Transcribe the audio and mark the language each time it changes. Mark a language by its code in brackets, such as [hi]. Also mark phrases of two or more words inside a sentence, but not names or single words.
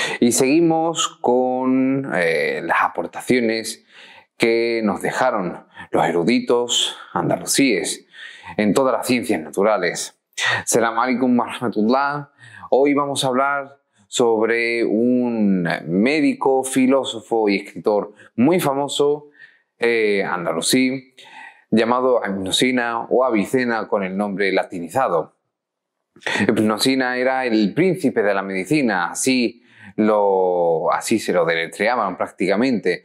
[es] Y seguimos con las aportaciones que nos dejaron los eruditos andalusíes en todas las ciencias naturales. [ar] سلام عليكم ورحمة الله. [es] Hoy vamos a hablar sobre un médico, filósofo y escritor muy famoso andalusí llamado Ibn Sina o Avicena con el nombre latinizado. Ibn Sina era el príncipe de la medicina, así se lo deletreaban prácticamente.